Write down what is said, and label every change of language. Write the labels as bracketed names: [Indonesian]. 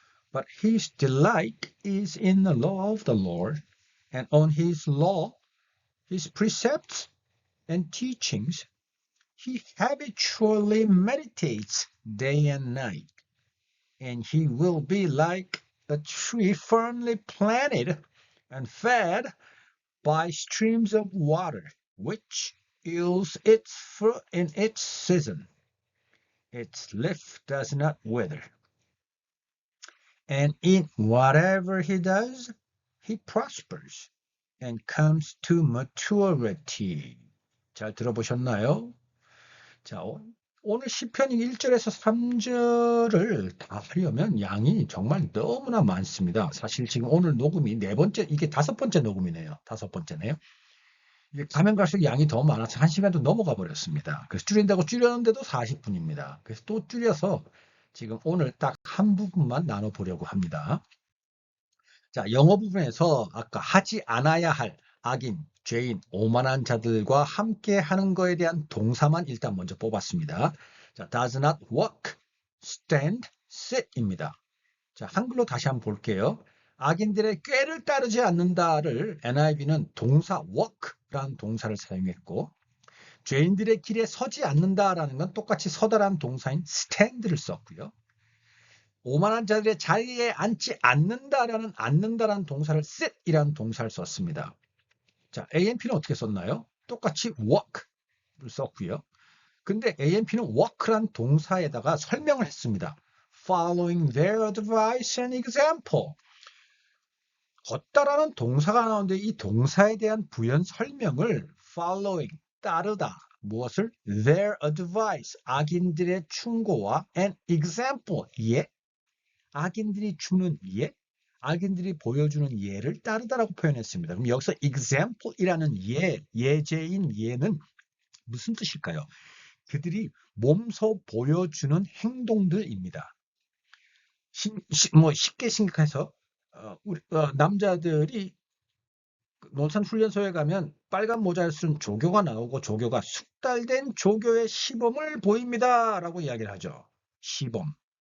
[English] But his delight is in the law of the Lord, and on his law, his precepts and teachings, he habitually meditates day and night, and he will be like a tree firmly planted and fed by streams of water, which yields its fruit in its season. Its leaf does not wither. And in whatever he does, he prospers and comes to maturity. [Korean] 잘 들어보셨나요? 자, 오늘 시편 1절에서 3절을 다 하려면 양이 정말 너무나 많습니다. 사실 지금 오늘 녹음이 네 번째, 이게 다섯 번째 녹음이네요. 다섯 번째네요. 이게 가면 갈수록 양이 더 많아서 1시간도 넘어가 버렸습니다. 그래서 줄인다고 줄였는데도 40분입니다. 그래서 또 줄여서 지금 오늘 딱 한 부분만 나눠보려고 합니다. 자, 영어 부분에서 아까 하지 않아야 할 악인, 죄인, 오만한 자들과 함께 하는 거에 대한 동사만 일단 먼저 뽑았습니다. [English] 자, does not walk, stand, sit입니다. [Korean] 자, 한글로 다시 한번 볼게요. 악인들의 꾀를 따르지 않는다를 NIV는 동사 walk라는 동사를 사용했고, 죄인들의 길에 서지 않는다라는 건 똑같이 서다라는 동사인 stand를 썼고요. 오만한 자들의 자리에 앉지 않는다라는 동사를 sit이라는 동사를 썼습니다. 자, AMP는 어떻게 썼나요? 똑같이 walk를 썼고요. 근데 AMP는 walk란 동사에다가 설명을 했습니다. [English] Following their advice and example. [Korean] 걷다라는 동사가 나오는데 이 동사에 대한 부연 설명을 following, 따르다. 무엇을? [English] Their advice, [Korean] 악인들의 충고와 [English] and example, 예. [Korean] 악인들이 주는 예, 악인들이 보여주는 예를 따르다라고 표현했습니다. 그럼 여기서 example이라는 예제인 예는 무슨 뜻일까요? 그들이 몸소 보여주는 행동들입니다. 쉽게 생각해서 남자들이 논산훈련소에 가면 빨간 모자를 쓴 조교가 나오고 조교가 숙달된 조교의 시범을 보입니다 라고 이야기를 하죠. 시범.